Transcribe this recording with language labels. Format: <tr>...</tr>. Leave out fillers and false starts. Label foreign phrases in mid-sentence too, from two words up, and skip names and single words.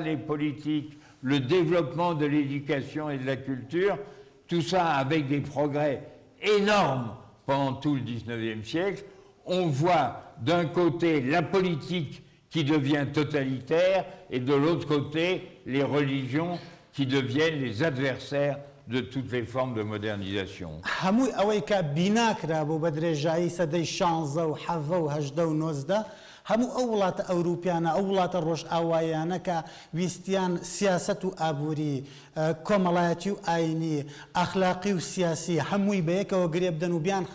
<fr>et politique, le développement de l'éducation et de la culture, tout ça avec des progrès énormes pendant tout le 19e siècle, on voit d'un côté la politique qui devient totalitaire et de l'autre côté les religions qui deviennent les adversaires de toutes les formes de modernisation.</fr> <ckb>هەمووی ئەوەی کە بیناکرا بۆ بە درێژایی سەدەی 16 و 17 و 18 و 19 هەموو ئەو وڵاتە ئەوروپیانە ئەو وڵاتە ڕۆژ ئاوایانە کە ویستیان سیاست و ئابووری کۆمەڵایەتی و ئاینی ئەخلاقی و سیاسی هەمووی بەیەکەوە گرێ بدەن و بیان</ckb>